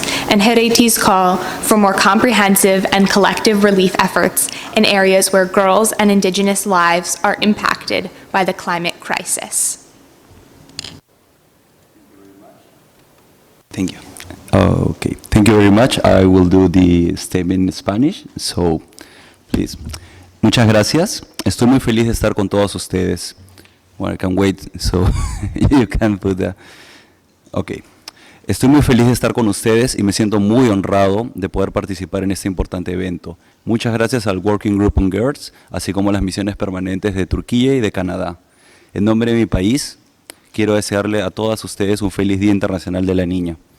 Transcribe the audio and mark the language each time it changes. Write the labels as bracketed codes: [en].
[en] And Hereti's call for more comprehensive and collective relief efforts in areas where girls and indigenous lives are impacted by the climate crisis. Thank you. Okay, thank you very much. I will do the statement in Spanish, so please. [es] Muchas gracias. Estoy muy feliz de estar con todos ustedes. [en] Well, I can wait, so you can put that. Okay. [es] Estoy muy feliz de estar con ustedes y me siento muy honrado de poder participar en este importante evento. Muchas gracias al Working Group on Girls, así como a las misiones permanentes de Turquía y de Canadá. En nombre de mi país, quiero desearle a todas ustedes un feliz Día Internacional de la Niña.